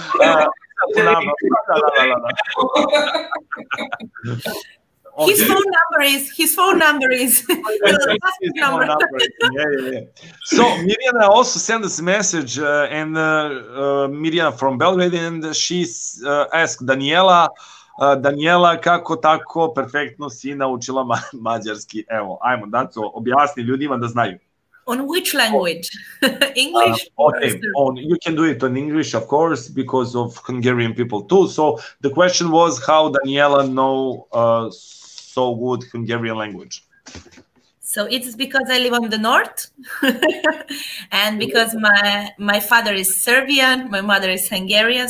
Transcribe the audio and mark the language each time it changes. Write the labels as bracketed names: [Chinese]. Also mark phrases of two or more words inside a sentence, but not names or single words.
[English] Okay. His phone number is Yeah. So Miriam also sent us a message, and Miriam from Belgrade, and she asked Daniela, Daniela, [Serbian] kako tako perfektno si naučila mađarski? Evo, ajmo, Daco, objasni ljudima da znaju. [English] On which language? English? Or Okay, you can do it in English, of course, because of Hungarian people too. So the question was how Daniela know so good Hungarian language. So it's because I live on the north, and because my father is Serbian, my mother is Hungarian.